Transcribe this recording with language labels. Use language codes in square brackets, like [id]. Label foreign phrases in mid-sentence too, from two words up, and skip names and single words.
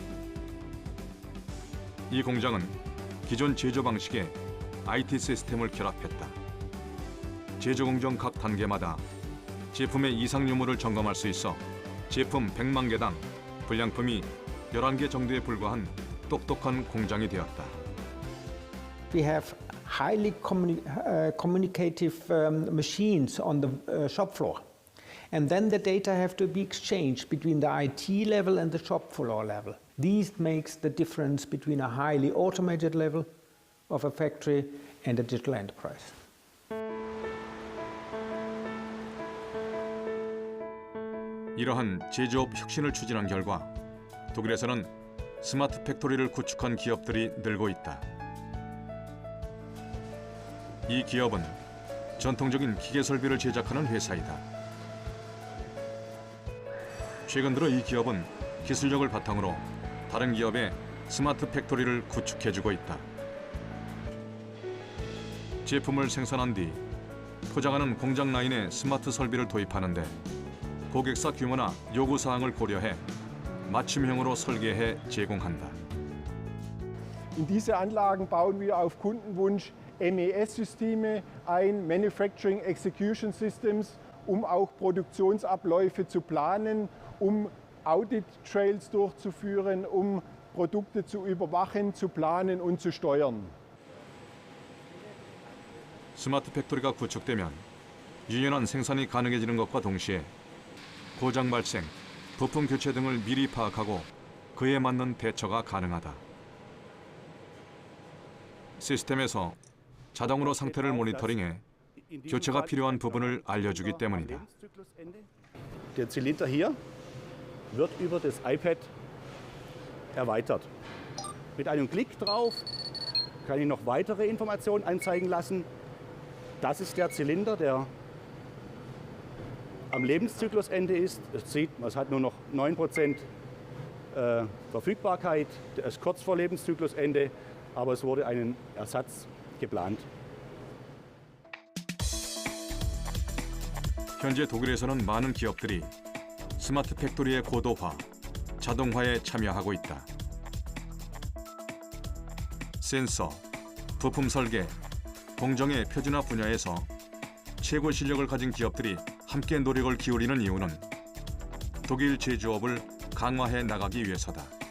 [ko] 이 공장은 기존 제조 방식에 IT 시스템을 결합했다. 제조 공정 각 단계마다 제품의 이상 유무를 점검할 수 있어 제품 100만 개당 불량품이 11개 정도에 불과한 똑똑한 공장이 되었다. [en] We have highly communicative machines on the shop floor. And then the data have to be exchanged between the IT level and the shop floor level. This makes the difference between a highly automated level of a factory and a digital enterprise. [ko] 이러한 제조업 혁신을 추진한 결과 독일에서는 스마트 팩토리를 구축한 기업들이 늘고 있다. 이 기업은 전통적인 기계 설비를 제작하는 회사이다. 최근 들어 이 기업은 기술력을 바탕으로 다른 기업의 스마트 팩토리를 구축해주고 있다. 제품을 생산한 뒤 포장하는 공장 라인에 스마트 설비를 도입하는데 고객사 규모나 요구사항을 고려해 맞춤형으로 설계해 제공한다. [de] In diese Anlagen bauen wir auf Kundenwunsch MES-Systeme ein, [en] Manufacturing Execution Systems, [de] auch Produktionsabläufe zu planen, [en] Audit Trails [de] durchzuführen, Produkte zu überwachen, zu planen und zu steuern. [ko] 스마트 팩토리가 구축되면 유연한 생산이 가능해지는 것과 동시에 고장 발생, 부품 교체 등을 미리 파악하고 그에 맞는 대처가 가능하다. 시스템에서 자동으로 상태를 모니터링해 교체가 필요한 부분을 알려주기 때문이다. [de] Der Zylinder hier wird über das iPad erweitert. Mit einem Klick drauf kann ich noch weitere Informationen anzeigen lassen. Das ist der Zylinder, der am Lebenszyklusende ist. Es sieht, es hat nur noch 9% Verfügbarkeit. Der ist kurz vor Lebenszyklusende, aber es wurde einen Ersatz geplant. [ko] 현재 독일에서는 많은 기업들이 스마트 팩토리의 고도화, 자동화에 참여하고 있다. 센서, 부품 설계, 공정의 표준화 분야에서 최고 실력을 가진 기업들이 함께 노력을 기울이는 이유는 독일 제조업을 강화해 나가기 위해서다.